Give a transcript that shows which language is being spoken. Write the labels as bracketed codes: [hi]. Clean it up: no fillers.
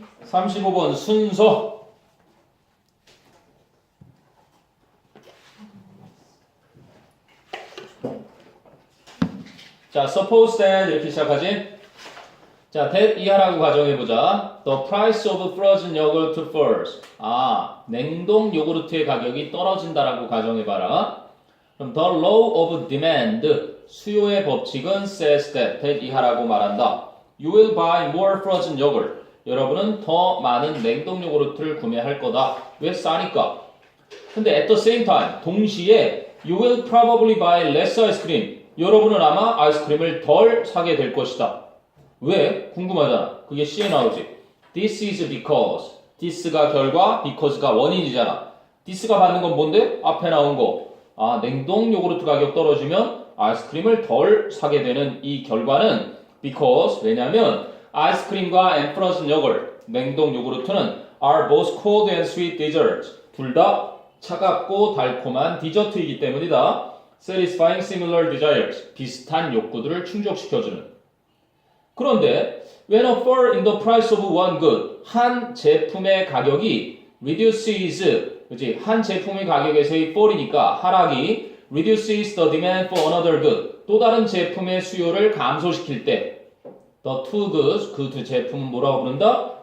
[ko] 35번 순서. 자, [en] suppose that [ko] 이렇게 시작하지. 자, that 이하라고 가정해보자. [en] The price of frozen yogurt falls. [ko] 냉동 요구르트의 가격이 떨어진다라고 가정해봐라. 그럼 [en] the law of demand, [ko] 수요의 법칙은 [en] says that [ko] 이하라고 말한다. [en] You will buy more frozen yogurt. [ko] 여러분은 더 많은 냉동 요구르트를 구매할 거다. 왜 싸니까? 근데 [en] at the same time, [ko] 동시에 [en] you will probably buy less ice cream. [ko] 여러분은 아마 아이스크림을 덜 사게 될 것이다. 왜? 궁금하잖아. 그게 C에 나오지. [en] This is because. [ko] this가 결과, because가 원인이잖아. this가 받는 건 뭔데? 앞에 나온 거. 냉동 요구르트 가격 떨어지면 아이스크림을 덜 사게 되는 이 결과는 because. 왜냐하면 아이스크림과 [en] and frozen yogurt, [ko] 냉동 요구르트는 [en] are both cold and sweet desserts. [ko] 둘 다 차갑고 달콤한 디저트이기 때문이다. [en] Satisfying similar desires. [ko] 비슷한 욕구들을 충족시켜주는. 그런데 [en] when a fall in the price of one good, [ko] 한 제품의 가격이 [en] reduces, [ko] 그치? 한 제품의 가격에서의 [en] fall [ko] 이니까 하락이 [en] reduces the demand for another good, [ko] 또 다른 제품의 수요를 감소시킬 때 [en] the two goods, [ko] 그 두 제품은 뭐라고 부른다?